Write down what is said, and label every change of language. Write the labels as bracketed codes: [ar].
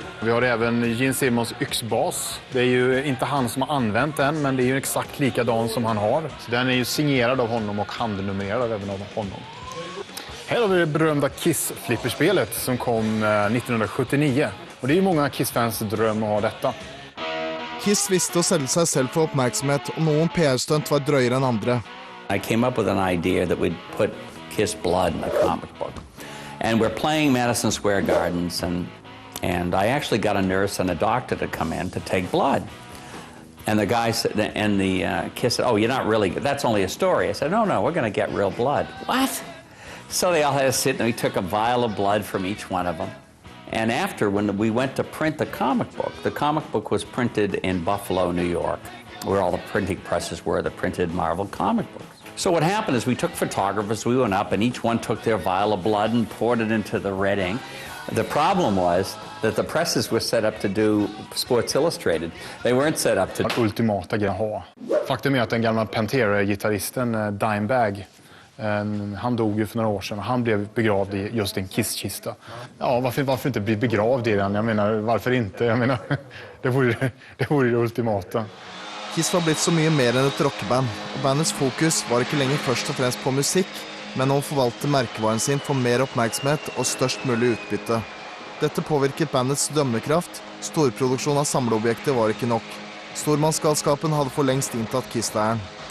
[sv] Vi har även Gene Simmons yxbas. Det är ju inte han som har använt den, men det är ju exakt likadan som han har. Så den är ju signerad av honom och handnumrerad även av honom. Här har vi det berömda Kiss-flipperspelet som kom 1979. Och det är ju många Kiss-fans dröm att ha detta. [no] Kiss visste å selge seg selv for oppmerksomhet, og noen PR-stunt var drøyere enn andre. [en] I came up with an idea that we'd put Kiss blood in a comic book. And we're playing Madison Square Gardens, and I actually got a nurse and a doctor to come in to take blood. And the guy said, and the Kiss said, oh, you're not really, that's only a story. I said, no, we're going to get real blood. What? So they all had to sit, and we took a vial of blood from each one of them. And after, when we went to print the comic book was printed in Buffalo, New York, where all the printing presses were that printed Marvel comic books. So what happened is we took photographers, we went up, and each one took their vial of blood and poured it into the red ink. The problem was that the presses were set up to do Sports Illustrated. They weren't set up to... [sv] Ultimata grejen ha. Faktum är att den gamla Pantera-gitarristen Dimebag, han dog ju för några år sedan och han blev begravd i just en Kiss-kista. Ja, varför inte bli begravd i den? Jag menar, varför inte? Jag menar, det vore det ultimata. [no] Kiss var blitt så mye mer enn et rockeband, og bandets fokus var ikke lenger først og fremst på musikk, men å forvalte merkevaren sin for mer oppmerksomhet og størst mulig utbytte. Dette påvirket bandets dømmekraft. Storproduksjon av samleobjekter var ikke nok. Stormannsgalskapen hadde for lengst inntatt Kiss-leiren.